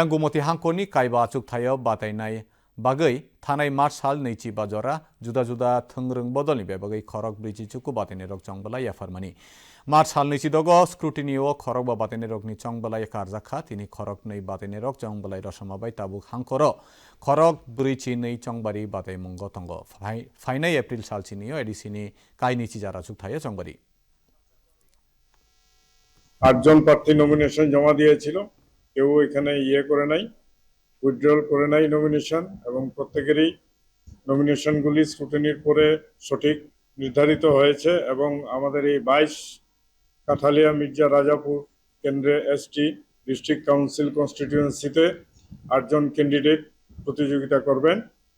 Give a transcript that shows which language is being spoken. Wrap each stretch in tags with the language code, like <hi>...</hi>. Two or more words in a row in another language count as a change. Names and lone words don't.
<trp>गुमति हांकोनि काइबा आचुक थाय बातायनाय बागै थानाय मार्च साल नैची बाजरा जुदा जुदा थंरंग बदलनि बेबागै खरक ब्रिजि चुकु बातेने रक चंगबलाई याफारमानि मार्च साल नैची दग स्क्रुटिनिओ खरक बा बातेने रकनि चंगबलाई कारजाखा तिनि खरक नै बातेने रक चंगबलाई रसमाबाय ताबुक हांखर खरक ब्रिजि नै चंगबारि बाताय मुंग तंग फाइनाय एप्रिल साल चिनियो एडिसिनि काइनिची जारा चुक थायो चंगबारि</trp> <bn>8 জন প্রার্থী নমিনেশন জমা দিয়েছিল কেউ এখানে করে নাই উইথড্রল করে নাই নমিনেশন এবং প্রত্যেকেরই নমিনেশনগুলি স্ক্রুটিনির পরে সঠিক নির্ধারিত হয়েছে এবং আমাদের এই 22 কাঠালিয়া মির্জা রাজাপুর কেন্দ্রে এসটি ডিস্ট্রিক্ট কাউন্সিল কনস্টিটিউয়েন্সিতে 8 জন ক্যান্ডিডেট প্রতিযোগিতা করবেন।</bn>